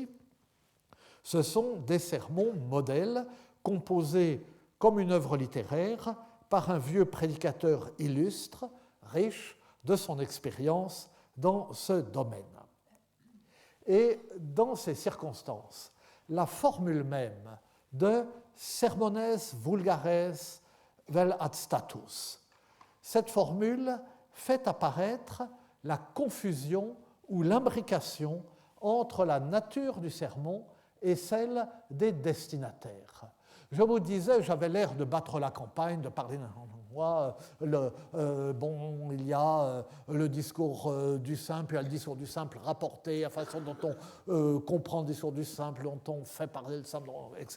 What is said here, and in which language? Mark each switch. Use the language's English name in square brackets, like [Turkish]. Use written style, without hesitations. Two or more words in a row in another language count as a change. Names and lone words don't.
[French] Ce sont des sermons modèles composés comme une œuvre littéraire par un vieux prédicateur illustre, riche de son expérience dans ce domaine. Et dans ces circonstances, la formule même de [Latin] sermones vulgares vel ad status, [French] cette formule fait apparaître la confusion ou l'imbrication entre la nature du sermon et celle des destinataires. Je vous disais, j'avais l'air de battre la campagne, de parler d'un endroit. Il y a le discours du simple, il y a le discours du simple rapporté, la façon dont on comprend le discours du simple, dont on fait parler le simple, etc.